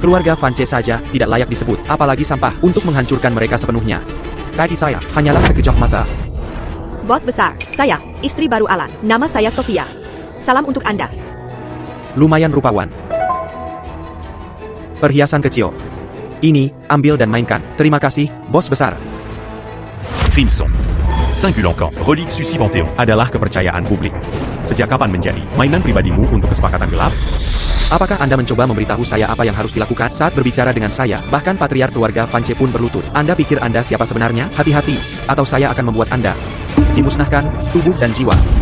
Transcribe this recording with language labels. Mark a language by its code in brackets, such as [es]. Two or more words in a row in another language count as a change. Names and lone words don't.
[id] Keluarga Vance saja tidak layak disebut, apalagi sampah, untuk menghancurkan mereka sepenuhnya. Bagi saya, hanyalah sekejap mata. Bos besar, saya, istri baru Alan. Nama saya Sofia. Salam untuk Anda. Lumayan rupawan. Perhiasan kecil. Ini, ambil dan mainkan. Terima kasih, bos besar. Crimson. Singulant camp. Relique Sucy Panthéon. Adalah kepercayaan publik. Sejak kapan menjadi mainan pribadimu untuk kesepakatan gelap? Apakah Anda mencoba memberitahu saya apa yang harus dilakukan saat berbicara dengan saya? Bahkan patriark keluarga Vance pun berlutut. Anda pikir Anda siapa sebenarnya? Hati-hati, atau saya akan membuat Anda dimusnahkan, tubuh dan jiwa.